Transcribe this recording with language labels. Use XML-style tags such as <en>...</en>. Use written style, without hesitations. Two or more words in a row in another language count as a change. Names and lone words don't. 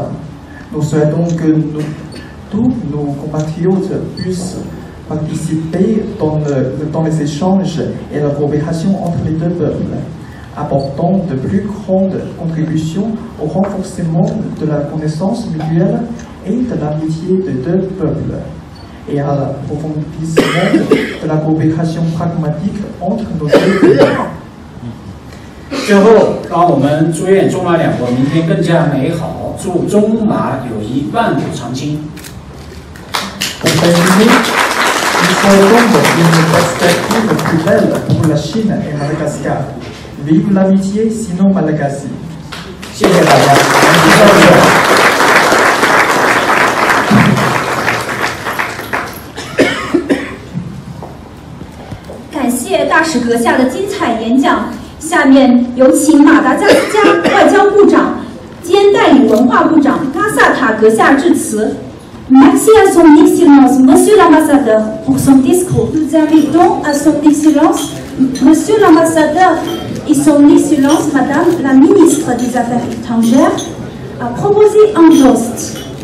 <fr>Nous souhaitons que tous nos compatriotes puissent participer dans les échanges et la coopération entre les deux peuples, apportant de plus grandes contributions au renforcement de la connaissance mutuelle et de l'amitié des deux peuples, et à l'approfondissement de la coopération pragmatique entre nos deux pays.</fr> <zh>最后，让我们祝愿中马两国明天更加美好，祝中马友谊万古长青。</zh> <fr>Pour terminer, nous souhaitons une perspective plus belle pour la Chine et Madagascar. Vive l'amitié, sinon Malagasy.</fr> <zh>谢谢大家。感谢大使阁下的精彩演讲。下面有请马达加斯加外交部长兼代理文化部长拉萨塔阁下致辞。</zh> <fr>Merci à son Excellence, Monsieur l'Ambassadeur, pour son discours. Nous invitons à son Excellence, Monsieur l'Ambassadeur et son Excellence, Madame la Ministre des Affaires étrangères, à proposer un toast.</fr>